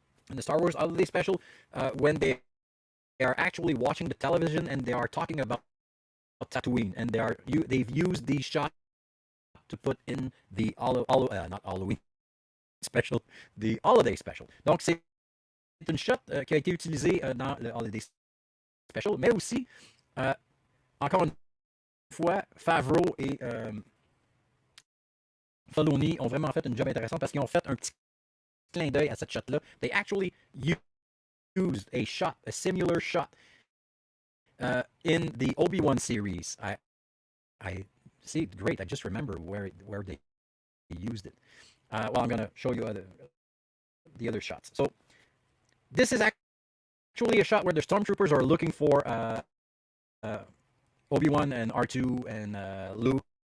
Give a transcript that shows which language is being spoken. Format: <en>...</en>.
<en>In the Star Wars holiday special, when they are actually watching the television and they are talking about Tatooine, and they've used these shots to put in the not Halloween special, the holiday special.</en> <fr>Donc c'est une shot qui a été utilisée dans le holiday special, mais aussi encore une fois Favreau et Filoni ont vraiment fait une job intéressante parce qu'ils ont fait un petit clin d'œil à cette shot là.</fr> <en>They actually used a similar shot in the Obi-Wan series. I see, great. I just remember where they used it. Well, I'm gonna show you the other shots. So this is actually a shot where the stormtroopers are looking for Obi-Wan and R2 and Luke.</en>